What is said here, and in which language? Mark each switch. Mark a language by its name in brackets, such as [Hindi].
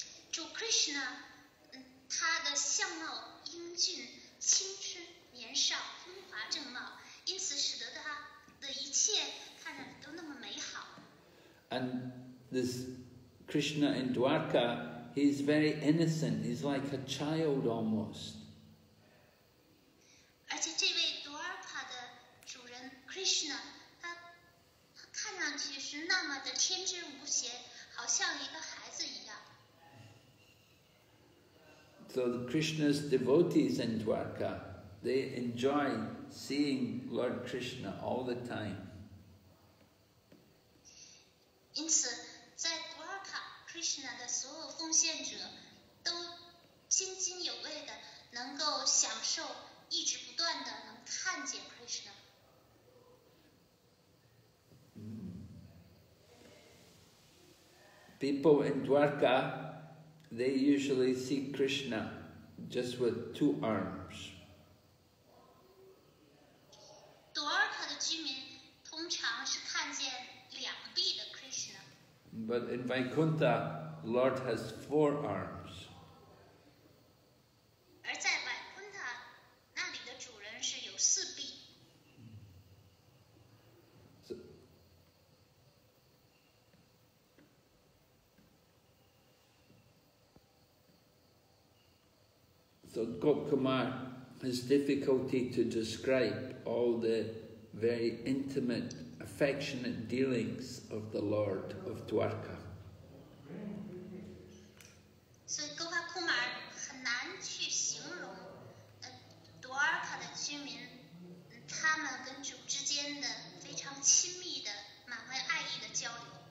[Chinese] 主 Krishna 他的相貌英俊、青春、年少、风华正茂，因此使得他的一切看着都那么美好。 [English] And this Krishna in Dwarka, he's very innocent. He's like a child almost. [Chinese] 而且这位多尔卡的主人 Krishna， 他看上去是那么的天真无邪，好像一个孩子一样。 [English] So Krishna's devotees in Dwarka, they enjoy seeing Lord Krishna all the time. [Chinese] 因此，在多尔卡 Krishna 的所有奉献者都津津有味的能够享受，一直不断的能看见 Krishna。 [English] People in Dwarka, they usually see Krishna just with 2 arms. [Chinese] 多尔卡的居民通常是看见两臂的 Krishna。 [English] But in Vaikuntha, Lord has 4 arms. [Chinese] 而在外昆塔那里的主人是有4臂。 [English] So Gopkumar has difficulty to describe all the very intimate, affectionate dealings of the Lord of Dwarka. [Chinese] 所以 Gopakumar 很难去形容多尔卡的居民，他们跟主之间的非常亲密的、满怀爱意的交流。